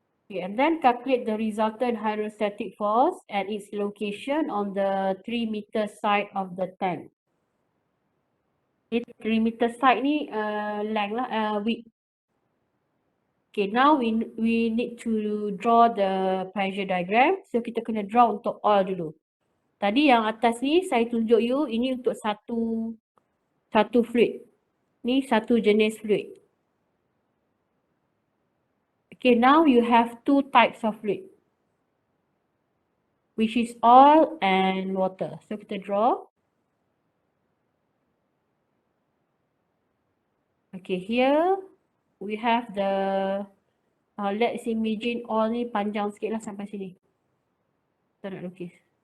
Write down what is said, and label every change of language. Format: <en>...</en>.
<en>Okay, and then calculate the resultant hydrostatic force at its location on the 3-meter side of the tank. Okay, 3-meter side ni length lah, width. Okay, now we need to draw the pressure diagram.</en> <ms>So kita kena draw untuk oil dulu. Tadi yang atas ni saya tunjuk you, ini untuk satu fluid. Ni satu jenis fluid.</ms> <en>Okay, now you have 2 types of fluid, which is oil and water.</en> <ms>So kita draw.</ms> <en>Okay, here we have the, let's imagine</en> <ms>oil ni panjang sikit lah sampai sini. Kita nak lukis.</ms>